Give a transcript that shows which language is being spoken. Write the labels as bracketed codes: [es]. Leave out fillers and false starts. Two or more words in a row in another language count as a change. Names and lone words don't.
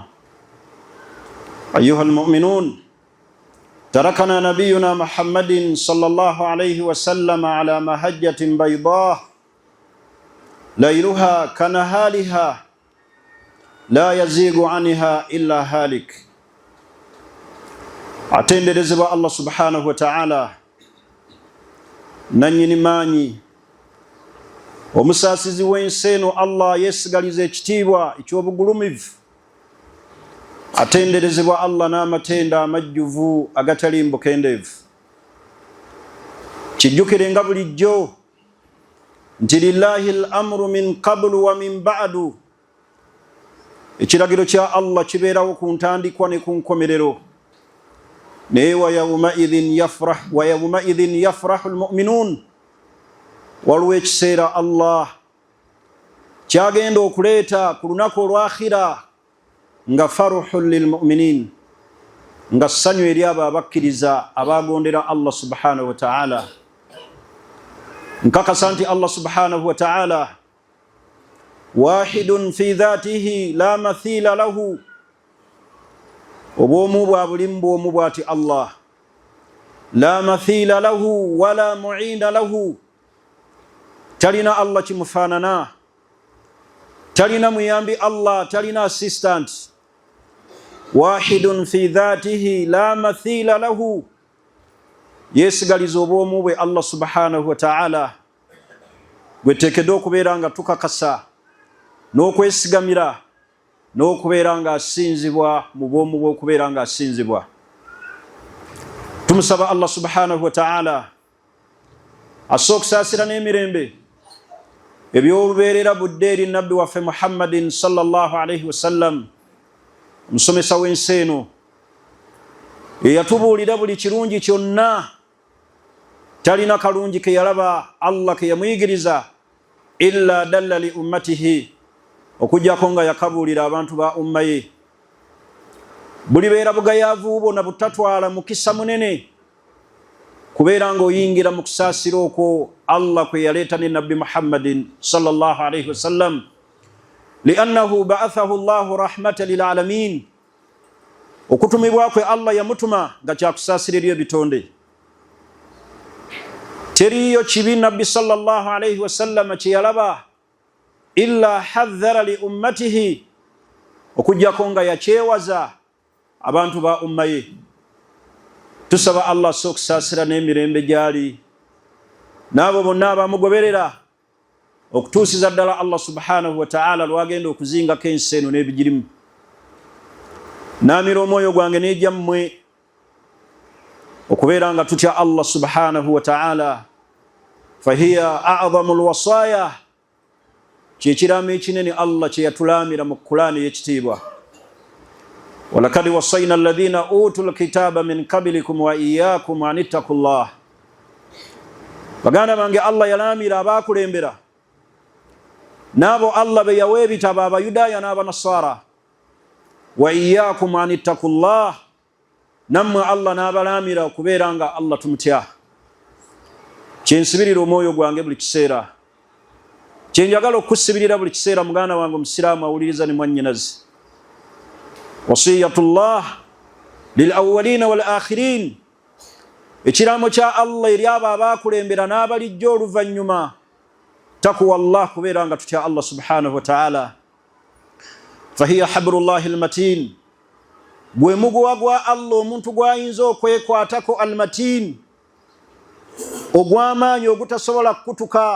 [ar] أيها المؤمنون، تركنا نبينا محمد صلى الله عليه وسلم على مهجة بيضاء ليلها كنهارها لا يزيغ عنها إلا هالك. [lg] atenderezebwa Allah [ar] سبحانه وتعالى [lg] nanyini manyi omusasizi w'ensi eno Allah yesigaliza ekitiibwa eky'obugulumivu. Atenderezebwa Allah n'amatenda amajjuvu agatali mbukendeevu. Kijjukire nga bulijjo nti [ar] لله الأمر من قبل ومن بعد. [lg] Ekiragiro kya Allah kibeerawo ku ntandikwa ne ku nkomerero. [ar] Naye ويومئذ يفرح المؤمنون. [lg] Waliwo ekiseera Allah kyagenda okuleeta ku lunaku olwakhira nga [ar] فرح للمؤمنين, [lg] nga ssanyu eri abo abakkiriza abagondera Allah [ar] سبحانه وتعالى. [lg] Nkakasa nti [ar] الله سبحانه وتعالى واحد في ذاته لا مثيل له. [lg] Obwomu bwa bulimu bwomu bwati [ar] Allah, لا مثيل له ولا معين له. [lg] Talina Allah kimufaanana, talina muyambi Allah, talina assistant. [ar] واحد في ذاته لا مثيل له. [lg] Yesigaliza obwomu bwe Allah [ar] سبحانه وتعالى [lg] gwetekedde okubeera nga tukakasa n'okwesigamira n'okubeera nga asinzibwa mu bwomu bwe okubeera nga asinzibwa. Tumusaba Allah [ar] سبحانه وتعالى [lg] assa okusaasira n'emirembe eby'olubeerera budde eri nabbi waffe Muhammadin [ar] صلى الله عليه وسلم, [lg] omusomesa w'ensi eno eyatubuulira buli kirungi kyonna. Talina kalungi ke yalaba Allah ke yamuyigiriza [ar] إلا دل لأمته, [lg] okujjako nga yakabuulira abantu ba umma ye. Buli beera bugayaavu bwonna butatwala mukisa munene kubeera ng'oyingira mu kusaasira okwo Allah kwe yaleeta ne nabbi Muhammadin [ar] صلى الله عليه وسلم, لأنه بعثه الله رحمة للعالمين. [lg] Okutumibwa kwe Allah yamutuma nga kyakusaasira eri ebitonde. Teriyo kibi nabbi [ar] صلى الله عليه وسلم [lg] kye yalaba [ar] إلا حذر لأمته, [lg] okujjako nga yakyewaza abantu ba umma ye. Tusaba Allah assa okusaasira n'emirembe gyali n'abo bonna abamugoberera okutuusiza ddala Allah [ar] سبحانه وتعالى [lg] lwagenda okuzingako ensi eno n'ebigirimu. Naamira omwoyo gwange n'egyammwe okubeera nga tutya Allah [ar] سبحانه وتعالى. فهي أعظم الوصايا, [lg] kyekiraamo ekinene Allah kye yatulaamira mu Qur'ani y'ekitiibwa. [ar] ولقد وصينا الذين أوتوا الكتاب من قبلكم وإياكم أن اتقوا الله. [lg] Baganda bange, Allah yalaamira abaakulembera n'abo Allah be yawa ebitabo, Abayudaaya n'Abanasara. [ar] وإياكم أن اتقوا الله, [lg] nammwe Allah n'abalaamira okubeera nga Allah tumutya. kyensibirira omwoyo gwange buli kiseera, kyenjagala okusibirira buli kiseera muganda wange omusiraamu awuliriza ne mwannyinazi. [ar] وصية الله للأولين والآخرين, [lg] ekiraamo kya Allah eri abo abaakulembera n'abalijja oluvannyuma. [ar] تقوى الله, [lg] kubeera nga tutya Allah [ar] سبحانه وتعالى. فهي حبل الله المتين, [lg] gwe muguwa gwa Allah omuntu gwayinza okwekwatako, almatin, ogw'amaanyi ogutasobola kukutuka.